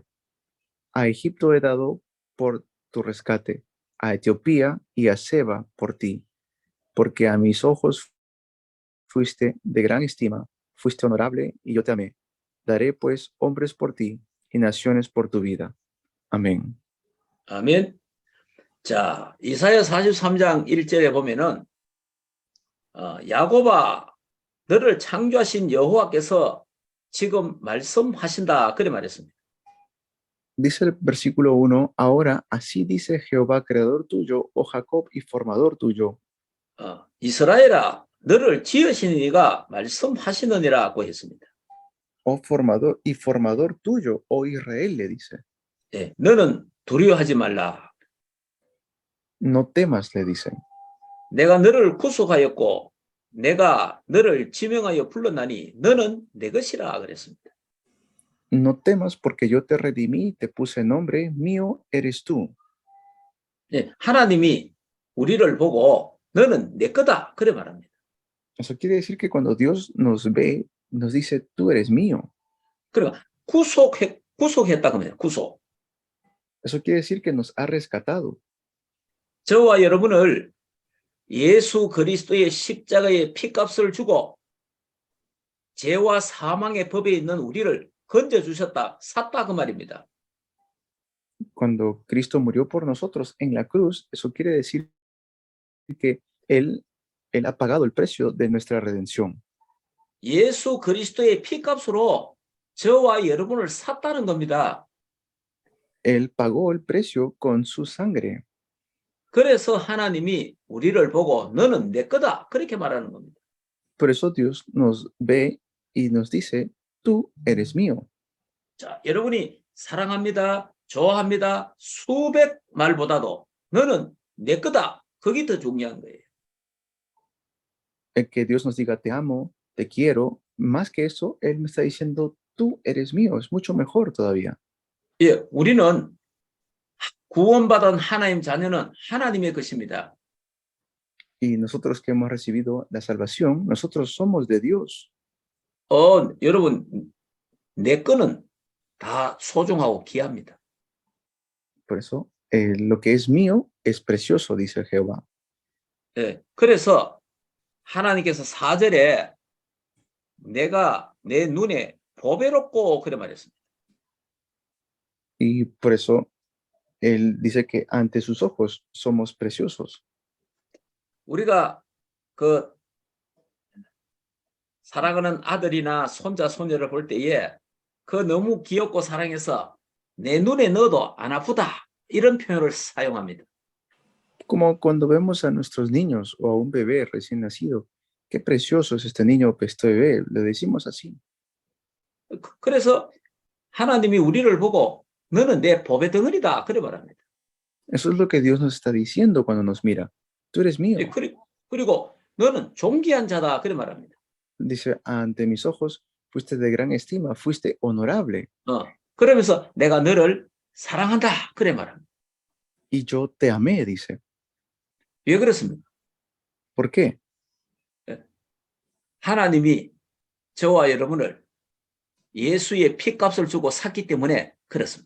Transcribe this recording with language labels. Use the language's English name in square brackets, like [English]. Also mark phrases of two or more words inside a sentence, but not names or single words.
[Spanish] A Egipto he dado por tu rescate, a Etiopía y a Seba por ti, porque a mis ojos fuiste de gran estima, fuiste honorable y yo te amé. Daré pues hombres por ti y naciones por tu vida. Amén. [Korean] 아멘. 자, 이사야 43장 1절에 보면은 야곱아 너를 창조하신 여호와께서 지금 말씀하신다 그래 말했습니다. [Spanish] Dice el versículo 1, ahora así dice Jehová, creador tuyo, oh Jacob, y formador tuyo. [Korean] 이스라엘아 너를 지으신 이가 말씀하시느니라고 했습니다. [Spanish] Oh formador y formador tuyo, oh Israel, le dice. [Korean] 예, 너는 두려워하지 말라. [Spanish] No temas, le dice. [Korean] 내가 너를 구속하였고 내가 너를 지명하여 불렀나니 너는 내 것이라 그랬습니다. [Spanish] No temas porque yo te redimí, te puse nombre, mío eres tú. [Korean] 예, 하나님이 우리를 보고 너는 내 거다 그래 말합니다. [Spanish] Eso quiere decir que cuando Dios nos ve, nos dice, tú eres mío. [Korean] 그러니까 구속했다 그러면 구속. [Spanish] Eso quiere decir que nos ha rescatado. [Korean] 저와 여러분을 예수 그리스도의 십자가의 피값을 주고 죄와 사망의 법에 있는 우리를 건져주셨다, 샀다 그 말입니다. [Spanish] Cuando Cristo murió por nosotros en la cruz, eso quiere decir que Él ha pagado el precio de nuestra redención. [Korean] 예수 그리스도의 피값으로 저와 여러분을 샀다는 겁니다. [Spanish] Él pagó el precio con su sangre. [Korean] 그래서 하나님이 우리를 보고 너는 내 거다 그렇게 말하는 겁니다. Por eso Dios nos ve y nos dice, tú eres mío. 자, 여러분이 사랑합니다, 좋아합니다, 수백 말보다도 너는 내 거다. 그게 더 중요한 거예요. [Spanish] El que Dios nos diga, te amo, te quiero, más que eso, Él me está diciendo, tú eres mío. Es mucho mejor todavía. [Korean] 예, 우리는 구원받은 하나님 자녀는 하나님의 것입니다. [Spanish] Y nosotros que hemos recibido la salvación, nosotros somos de Dios. [Korean] 여러분, 내 거는 다 소중하고 귀합니다. [Spanish] Por eso, lo que es mío es precioso, dice Jehová. [Korean] 예, 그래서 하나님께서 4절에 내가 내 눈에 보배롭고 그래 말했습니다. [Spanish] Y por eso, Él dice que ante sus ojos somos preciosos. [Korean] 우리가 그 사랑하는 아들이나 손자, 손녀를 볼 때에 그 너무 귀엽고 사랑해서 내 눈에 넣어도 안 아프다. 이런 표현을 사용합니다. [Spanish] Como cuando vemos a nuestros niños o a un bebé recién nacido. Qué precioso es este niño o este bebé. Le decimos así. [Korean] 그래서 하나님이 우리를 보고 너는 내 보배 덩어리다. 그래 말합니다. [Spanish] Eso es lo que Dios nos está diciendo cuando nos mira. Tú eres mío. [Korean] 그리고 너는 존귀한 자다. 그래 말합니다. [Spanish] Dice, ante mis ojos fuiste de gran estima, fuiste honorable. [Korean] 그러면서 내가 너를 사랑한다. 그래 말합니다. [Spanish] Y yo te amé, dice. [Korean] 왜 그렇습니까? [Spanish] ¿Por qué? [Korean] 하나님이 저와 여러분을 예수의 피값을 주고 샀기 때문에 그렇습니다.